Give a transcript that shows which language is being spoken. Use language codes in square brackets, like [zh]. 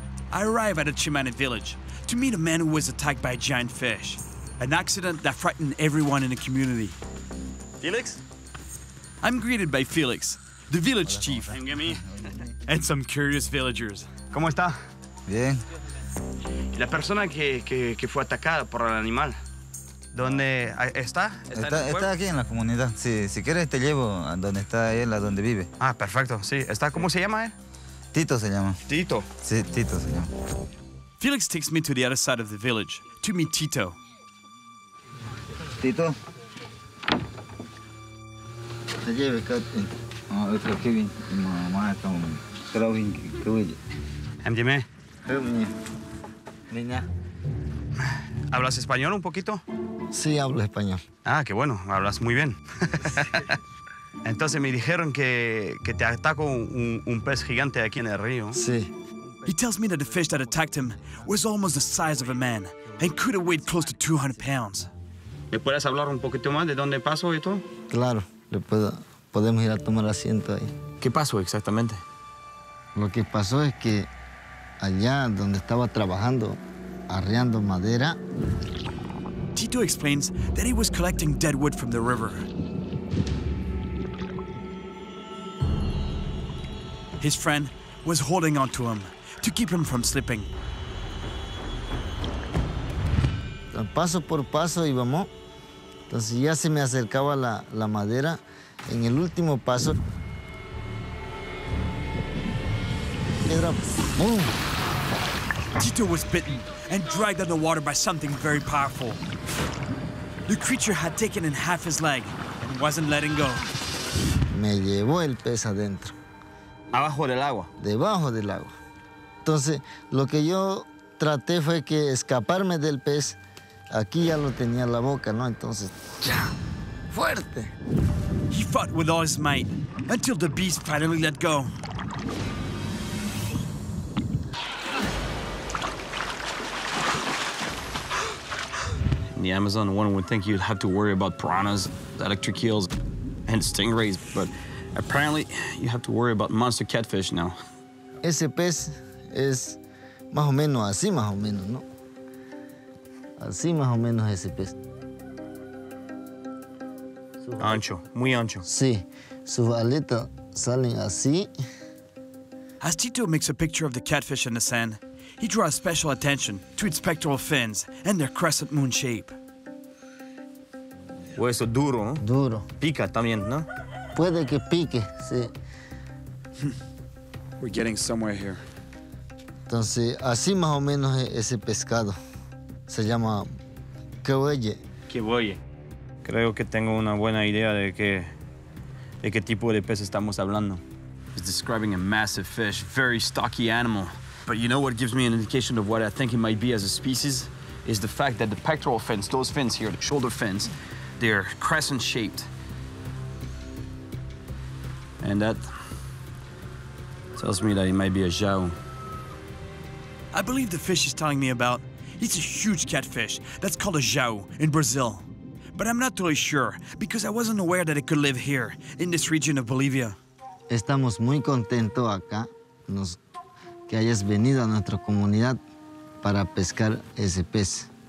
[en] I arrive at a Chimane village to meet a man who was attacked by a giant fish, an accident that frightened everyone in the community. Felix? I'm greeted by Felix, the village chief, and some curious villagers. [es] ¿Cómo está? Bien. La persona que fue atacada por el animal. ¿Dónde está? Está aquí en la comunidad. Sí, si quieres te llevo a donde está él, a donde vive. Ah, perfecto, sí. ¿Está? ¿Cómo se llama él? Tito se llama. Tito. Sí, Tito se llama. [en] Felix takes me to the other side of the village to meet Tito. [es] Tito. Te lleve acá. Otro Kevin. Mamá está un Kevin que huye. Dime. Niña. ¿Hablas español un poquito? Sí, hablo español. Ah, qué bueno, hablas muy bien. Entonces me dijeron que te atacó un pez gigante aquí en el río. Sí. [en] He tells me that the fish that attacked him was almost the size of a man and could have weighed close to 200 pounds. [es] ¿Me puedes hablar un poquito más de dónde pasó y todo? Claro, podemos ir a tomar asiento ahí. ¿Qué pasó exactamente? Lo que pasó es que allá donde estaba trabajando, arreando madera. [en] Tito explains that he was collecting dead wood from the river. His friend was holding on to him to keep him from slipping. [es] Paso por paso íbamos. Entonces ya se me acercaba la madera. En el último paso, piedra, ¡boom! [en] Tito was bitten and dragged underwater by something very powerful. The creature had taken in half his leg and wasn't letting go. [es] Me llevó el pez adentro. Abajo del agua. Debajo del agua. Entonces, lo que yo traté fue que escaparme del pez. Aquí ya lo tenía en la boca, ¿no? Entonces, ¡ya! ¡Fuerte! [en] He fought with all his might until the beast finally let go. In the Amazon, one would think you'd have to worry about piranhas, electric eels, and stingrays, but apparently you have to worry about monster catfish now. [es] Ese pez es más o menos así, más o menos, ¿no? Así más o menos ese pez. Ancho, muy ancho. Sí, sus aletas salen así. [en] As Tito makes a picture of the catfish in the sand, he draws special attention to its pectoral fins and their crescent moon shape. [es] Hueso duro, ¿no? Duro. Pica también, ¿no? Puede que pique, sí. [en] We're getting somewhere here. [es] Entonces, así más o menos es ese pescado. Se llama cahuelle. Cahuelle. Creo que tengo una buena idea de qué tipo de pez estamos hablando. [en] He's describing a massive fish, very stocky animal. But you know what gives me an indication of what I think it might be as a species? Is the fact that the pectoral fins, those fins here, the shoulder fins, they're crescent-shaped. And that tells me that it might be a jau. I believe the fish he's telling me about, it's a huge catfish that's called a jau in Brazil. But I'm not totally sure because I wasn't aware that it could live here, in this region of Bolivia. [es] Estamos muy contentos acá que hayas venido a nuestra comunidad para pescar ese pez.